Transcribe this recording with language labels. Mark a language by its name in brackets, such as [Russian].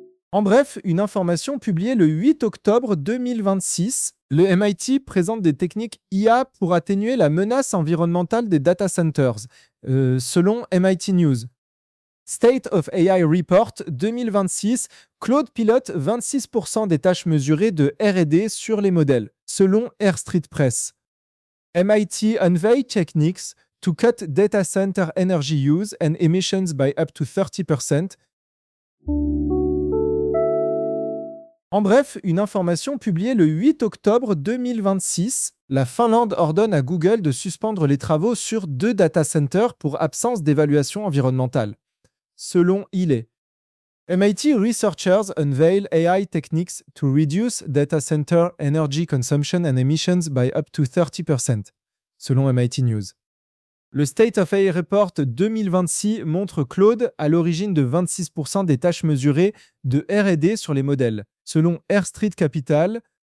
[French] En bref, une information publiée le 8 octobre 2026, le MIT présente des techniques IA pour atténuer la menace environnementale des data centers, selon MIT News. State of AI Report 2026, Claude pilote 26% des tâches mesurées de R&D sur les modèles, selon Air Street Press. [English] MIT unveil techniques to cut data center energy use and emissions by up to 30%. [French] En bref, une information publiée le 8 octobre 2026, la Finlande ordonne à Google de suspendre les travaux sur deux data centers pour absence d'évaluation environnementale, selon YLE. [English] MIT researchers unveil AI techniques to reduce data center energy consumption and emissions by up to 30%, [French] selon MIT News. Le State of AI Report 2026 montre Claude à l'origine de 26% des tâches mesurées de R&D sur les modèles, selon Air Street Capital,